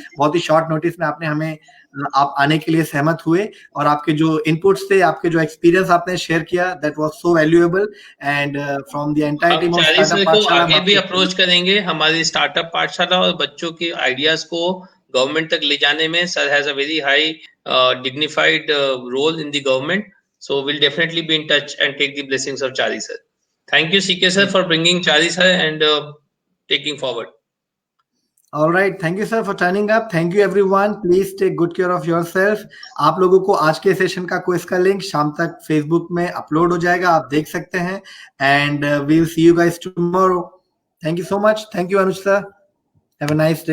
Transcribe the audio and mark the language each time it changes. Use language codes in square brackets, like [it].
[hi] बहुत ही short notice में आपने हमें आप आने के लिए सहमत हुए, और आपके जो इनपुट्स थे, आपके जो एक्सपीरियंस आपने शेयर किया, [en] That was so valuable. And from the entire team of Chari sir startup [hi] को पाठशाला आगे भी अप्रोच करेंगे हमारी स्टार्टअप पाठशाला, और बच्चों के आइडियाज को गवर्नमेंट तक ले जाने में sir [en] Has a very high dignified role in the government. So we'll definitely be in touch and take the blessings of Chari sir. Thank you, CK sir, for bringing Chari sir and taking forward. All right, thank you sir for turning up. Thank you everyone. Please take good care of yourself. [hi] आप लोगों को आज के session का quiz का link शाम तक Facebook में अपलोड हो जाएगा, आप देख सकते हैं। [en] And we will see you guys tomorrow. Thank you so much. Thank you Anuj sir. Have a nice day.